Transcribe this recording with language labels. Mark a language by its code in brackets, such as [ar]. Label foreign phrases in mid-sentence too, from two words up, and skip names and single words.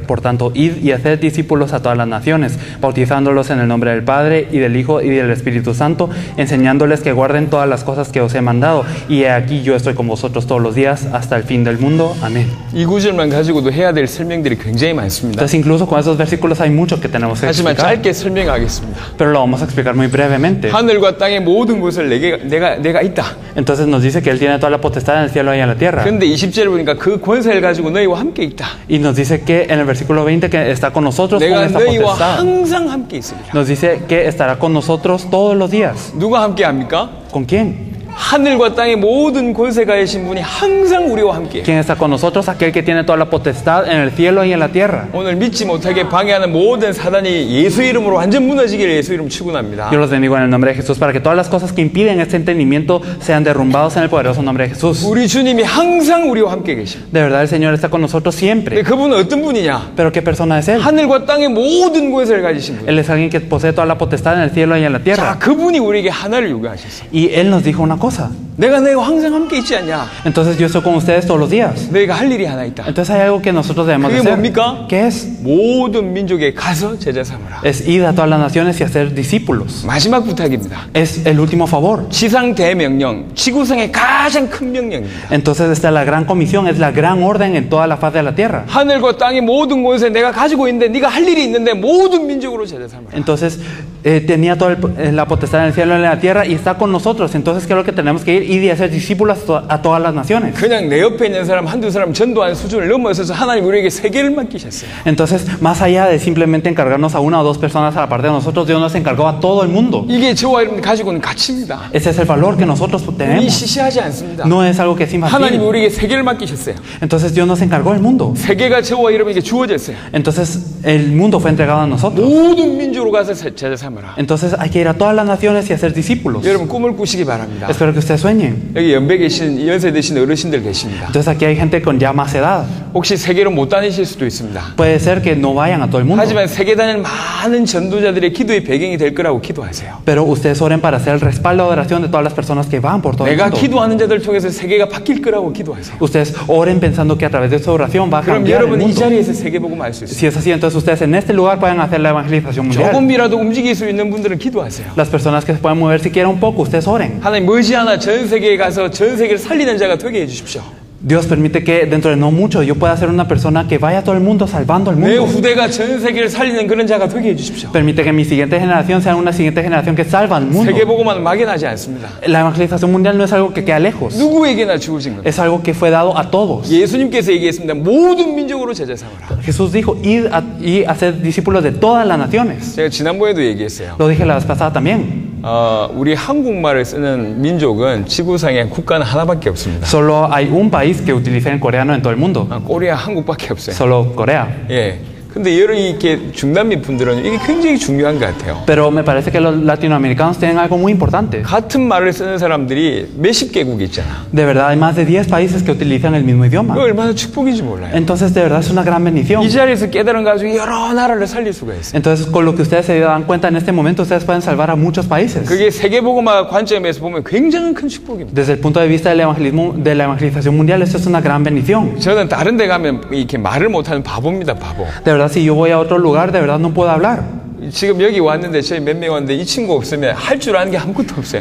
[es] Por tanto, id y haced discípulos a todas las naciones, bautizándolos en el nombre del Padre y del Hijo y del Espíritu Santo, enseñándoles que guarden todas las cosas que os he mandado. Y he aquí yo estoy con vosotros todos los días hasta el fin del mundo. Amén. [ko] 이 구절만 가지고도 해야 될 설명들이 굉장히 많습니다. [es] Entonces, incluso con esos versículos hay mucho que tenemos que [ko] 하지만 [es] explicar, [ko] 짧게 설명하겠습니다. [es] pero lo vamos a explicar muy brevemente. [ko] 하늘과 땅의 모든 것을 내가 있다. [es] Entonces nos dice que Él tiene toda la potestad en el cielo y en la tierra. [ko] 그런데 20절에 보니까 그 권세를 가지고 너희와 함께 있다. [es] Y nos dice que en el versículo 20 que está con nosotros con [ko] 내가 [es] esta [ko] 너희와 [es] potestad. [ko] 항상 함께 있으리라. [es] Nos dice que estará con nosotros todos los días. [ko] 누가 함께 합니까? [es] ¿Con quién? [ko] 하늘과 땅의 모든 권세 가지신 분이 항상 우리와 함께. [es] ¿Quién está con nosotros? Aquel que tiene toda la potestad en el cielo y en la tierra. [ko] 오늘 믿지 못하게 방해하는 모든 사단이 예수 이름으로 완전 무너지기를 예수 이름 축원합니다. [es] Yo los bendigo en el nombre de Jesús para que todas las cosas que impiden este entendimiento sean derrumbados en el poderoso nombre de Jesús. [ko] 우리 주님이 항상 우리와 함께 계십니다. [es] De verdad el Señor está con nosotros [ko] 근데 [es] siempre. [ko] 그분은 어떤 분이냐? [es] Pero ¿qué persona es Él? [ko] 하늘과 땅의 모든 권세를 가지신 분. [es] Él es alguien que posee toda la potestad en el cielo y en la [ko] 자, [es] tierra. [ko] 그분이 우리에게 하나를 요구하셨어요. [es] Y Él nos dijo una cosa. [ko] 내가 너희와 항상 함께 있지 않냐? [es] Entonces yo estoy con ustedes todos los días. [ko] 너희가 할 일이 하나 있다. [es] Entonces hay algo que nosotros debemos de [ko] 그게 [es] hacer. [ko] 뭡니까? [es] ¿Qué es? [ko] 모든 민족에 가서 제자 삼으라. [es] Es ir a todas las naciones y hacer discípulos. [ko] 마지막 부탁입니다. [es] Es el último favor. [ko] 지상 대명령, 지구상의 가장 큰 명령입니다. [es] Entonces esta es la gran comisión, es la gran orden en toda la faz de la tierra. [ko] 하늘과 땅의 모든 곳에 내가 가지고 있는데 네가 할 일이 있는데 모든 민족으로 제자 삼으라. [es] Entonces tenía toda la potestad en el cielo y en la tierra y está con nosotros. Entonces ¿qué es lo que tenemos que ir? Ir y hacer discípulos a todas las naciones. [ko] 그냥 내 옆에 있는 사람 한두 사람 전도하는 수준을 넘어서서 하나님 우리에게 세계를 맡기셨어요. [es] Entonces, más allá de simplemente encargarnos a una o dos personas a la parte de nosotros, Dios nos encargó a todo el mundo. [ko] 이게 저와 여러분이 가지고 있는 가치입니다. [es] Ese es el valor que nosotros [ko] 우리 [es] tenemos. [ko] 시시하지 않습니다. [es] No es algo que es [ko] 하나님 [es] infantil. [ko] 우리에게 세계를 맡기셨어요. [es] Entonces Dios nos encargó el mundo. [ko] 세계가 저와 여러분에게 주어졌어요. [es] Entonces el mundo fue entregado a nosotros. [ko] 모든 민족으로 가서 제자 삼으라. [es] Entonces hay que ir a todas las naciones y hacer discípulos. [ko] 여러분 꿈을 꾸시기 바랍니다. [es] Espero que ustedes sueñen. [ko] 여기 연배 계신 연세 드신 어르신들 계십니다. [es] Entonces aquí hay gente con ya más edad. [ko] 혹시 세계로 못 다니실 수도 있습니다. [es] Puede ser que no vayan a todo el mundo. [ko] 하지만 세계 다닐 많은 전도자들의 기도의 배경이 될 거라고 기도하세요. [es] Pero ustedes oren para hacer el respaldo de oración de todas las personas que van por todo el [ko] 내가 [es] mundo. [ko] 기도하는 자들 통해서 세계가 바뀔 거라고 기도하세요. [es] Ustedes oren pensando que a través de su oración va a [ko] 그럼 [es] cambiar el [ko] 여러분 이 [es] mundo. [ko] 자리에서 세계 복음 알 수 있어요. [es] Si es así, entonces ustedes en este lugar pueden hacer la evangelización mundial. [ko] 조금이라도 움직일 수 있는 분들은 기도하세요. [es] Las personas que se pueden mover siquiera un poco, ustedes oren. [ko] 하나님 머지않아 전 세계에 가서 전 세계를 살리는 자가 되게 해주십시오. [es] Dios permite que dentro de no mucho yo pueda ser una persona que vaya a todo el mundo salvando al [ko] 내 [es] mundo. [ko] 후대가 전 세계를 살리는 그런 자가 되게 해주십시오. [es] Permite que mi siguiente generación sea una siguiente generación que salva al mundo. [ko] 세계 복음은 막연하지 않습니다. [es] La evangelización mundial no es algo que queda lejos. [ko] 누구에게나 주어진 겁니다. [es] Es algo que fue dado a todos. [ko] 예수님께서 얘기했습니다. 모든 민족으로 제자 삼으라. [es] Jesús dijo, ir y hacer discípulos de todas las naciones. [ko] 제가 지난번에도 얘기했어요. [es] Lo dije la vez pasada también. [ko] 우리 한국말을 쓰는 민족은 지구상에 국가는 하나밖에 없습니다. [es] Solo hay un país que utiliza el coreano en todo el mundo. [ko] 코리아 한국밖에 없어요. [es] Solo Corea. [ko] 예. 근데 여러 이렇게 중남미 분들은 이게 굉장히 중요한 것 같아요. [es] Pero me parece que los latinoamericanos tienen algo muy importante. [ko] 같은 말을 쓰는 사람들이 몇십 개국 있잖아. [es] De verdad, hay más de 10 países que utilizan el mismo idioma. [ko] 그거 얼마나 축복인지 몰라요. [es] Entonces, de verdad, es una gran bendición. [ko] 이 자리에서 깨달은 가지고 여러 나라를 살릴 수가 있어요. [es] Entonces, con lo que ustedes se dan cuenta en este momento, ustedes pueden salvar a muchos países. [ko] 그게 세계복음화 관점에서 보면 굉장히 큰 축복입니다. [es] Desde el punto de vista del evangelismo, de la evangelización mundial, esto es una gran bendición. [ko] 저는 다른 데 가면 이렇게 말을 못하는 바보입니다, 바보. [es] De verdad, si yo voy a otro lugar, de verdad no puedo hablar. [ko] 지금 여기 왔는데 저희 몇 명 왔는데 이 친구 없으면 할 줄 아는 게 아무것도 없어요.